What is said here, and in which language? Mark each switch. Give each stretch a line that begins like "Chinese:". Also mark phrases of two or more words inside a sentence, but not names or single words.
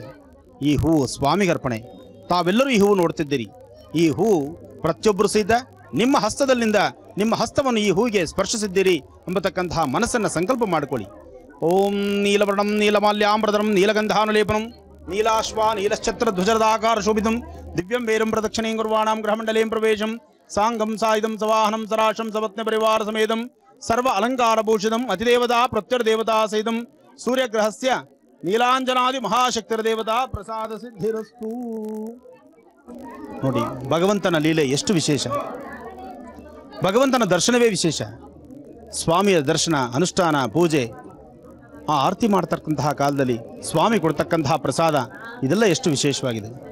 Kannada: ಈ ಹೂವು ಸ್ವಾಮಿಗರ್ಪಣೆ. ತಾವೆಲ್ಲರೂ ಈ ಹೂವು ನೋಡ್ತಿದ್ದೀರಿ. ಈ ಹೂವು ಪ್ರತಿಯೊಬ್ಬರು ಸಹಿತ ನಿಮ್ಮ ಹಸ್ತದಲ್ಲಿಂದ ನಿಮ್ಮ ಹಸ್ತವನ್ನು ಈ ಹೂವಿಗೆ ಸ್ಪರ್ಶಿಸಿದ್ದೀರಿ ಎಂಬತಕ್ಕಂತಹ ಮನಸ್ಸನ್ನು ಸಂಕಲ್ಪ ಮಾಡಿಕೊಳ್ಳಿ.
Sanskrit: ಓಂ ನೀಲವರ್ಣಂ ನೀಲಮಾಲ್ಯಾಂಬರಧರಂ ನೀಲಗಂಧಾನುಲೇಪನಂ ನೀಲಾಶ್ವ ನೀಲಶ್ಚತ್ರ ಧ್ವಜರದಾಕಾರ ಶೋಭಿತಂ ದಿವ್ಯಂ ವೇರಂ ಪ್ರದಕ್ಷಿಣೆಂ ಕುರ್ವಾಣಾಂ ಗೃಹಮಂಡಲೇಂ ಪ್ರವೇಶಂ ಸಾಂಗಂ ಸಾಯುಧಂ ಸವಾಹನಂ ಸರಾಶಂ ಸಪತ್ನ ಪರಿವಾರ ಸಮೇತಂ ಸರ್ವ ಅಲಂಕಾರ ಭೂಷಿತಂ ಅತಿದೇವತಾ ಪ್ರತ್ಯರ್ದೇವತಾ ಸಹಿತಂ ಸೂರ್ಯಗ್ರಹಸ್ಯ ನೀಲಾಂಜನಾದಿ ಮಹಾಶಕ್ತಿರ ದೇವತಾ ಪ್ರಸಾದ ಸಿದ್ಧಿರಸ್ತು.
Kannada: ನೋಡಿ, ಭಗವಂತನ ಲೀಲೆ ಎಷ್ಟು ವಿಶೇಷ! ಭಗವಂತನ ದರ್ಶನವೇ ವಿಶೇಷ. ಸ್ವಾಮಿಯ ದರ್ಶನ, ಅನುಷ್ಠಾನ, ಪೂಜೆ, ಆ ಆರತಿ ಮಾಡ್ತಕ್ಕಂತಹ ಕಾಲದಲ್ಲಿ ಸ್ವಾಮಿ ಕೊಡ್ತಕ್ಕಂತಹ ಪ್ರಸಾದ ಇದೆಲ್ಲ ಎಷ್ಟು ವಿಶೇಷವಾಗಿದೆ.